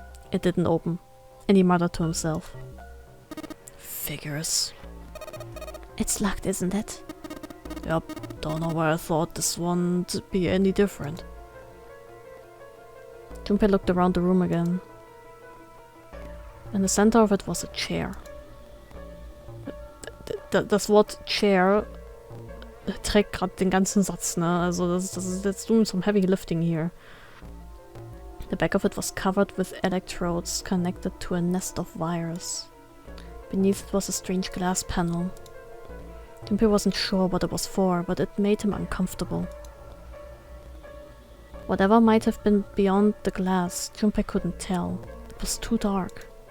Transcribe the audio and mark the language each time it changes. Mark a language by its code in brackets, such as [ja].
[en] It didn't open, and he muttered to himself. Figures. It's locked, isn't it? Yep, don't know why I thought this one to be any different. Junpei looked around the room again. In the center of it was a chair. [de] Das Wort Chair trägt gerade den ganzen Satz, ne? Also das ist jetzt [en] doing some heavy lifting here. The back of it was covered with electrodes connected to a nest of wires. Beneath it was a strange glass panel. Junpei wasn't sure what it was for, but it made him uncomfortable. Whatever might have been beyond the glass, Junpei couldn't tell. It was too dark.